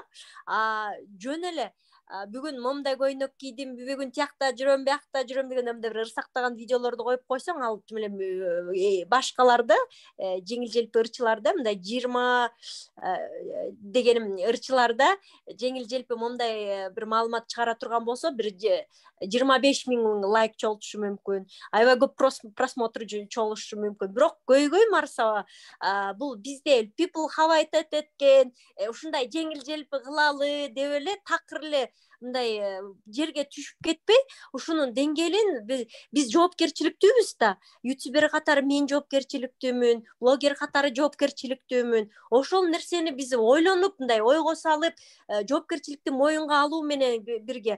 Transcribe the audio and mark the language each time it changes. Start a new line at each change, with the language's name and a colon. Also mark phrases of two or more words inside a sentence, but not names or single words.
Kyrgyz: Жөн эле бүгүн момдай көйнөк кийдим, бүгүн тиякта жүрөм, биякта жүрөм деген эмде бир ырсактаган видеолорду коюп койсоң, ал тим эле башкаларды, жеңил желпи ырчыларда, мындай 20 дегеним ырчыларда жеңил желпи момдай бир маалымат чыгара турган болсо, бир 25 000 лайк чогултушу мүмкүн, аябай көп просмотр чогулушу мүмкүн. Бирок көйгөй марса бул бизде
English: people have it
Kyrgyz: эткен, ушундай жеңил желпи кылалы деп эле такыр эле мындай жерге түшүп кетпей, ушунун деңгээлин биз жоопкерчиликтүүбүз да. Ютубер катары мен жоопкерчиликтүүмүн, блогер катары жоопкерчиликтүүмүн. Ошол нерсени биз ойлонуп, мындай ойго салып, жоопкерчиликти моюнга алуу менен бирге.